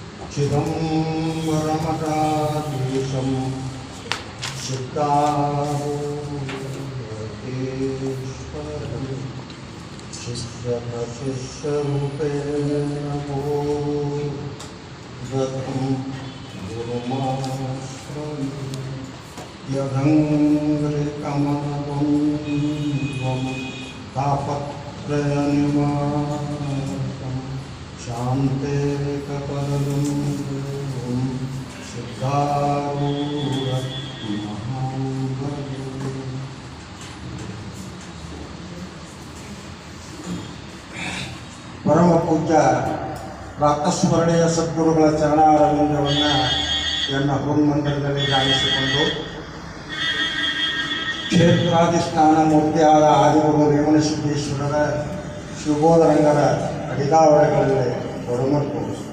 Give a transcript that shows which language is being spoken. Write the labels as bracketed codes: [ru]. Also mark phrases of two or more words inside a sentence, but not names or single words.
[sa] चिदम्बरमठाधीशं सिद्धारूढेश्वरं शिष्यरूपेण बोधतं गुरुमाश्रये यदङ्घ्रिकमलबन्धं तापत्रयनिवारणं शान्तेकपदं देवं सिद्धारूढमहां भजे। [kn] ಪರಮ ಪೂಜ್ಯ ಪ್ರಾತಸ್ಮರಣೀಯ ಸದ್ಗುರುಗಳ ಚರಣಾರವಿಂದವನ್ನು ಎನ್ನ ಹೃನ್ಮಂಡಲದಲ್ಲಿ ಧ್ಯಾನಿಸಿಕೊಂಡು ಕ್ಷೇತ್ರಾಧಿಷ್ಠಾನ ಮೂರ್ತಿಯಾದ ಆದಿಗುರು ರೇವಣಸಿದ್ದೇಶ್ವರರ ಶಿವಬೋಧರಂಗರ ಅಡಿದಾವರಗಳಲ್ಲಿ ಒಡಮಟ್ಟು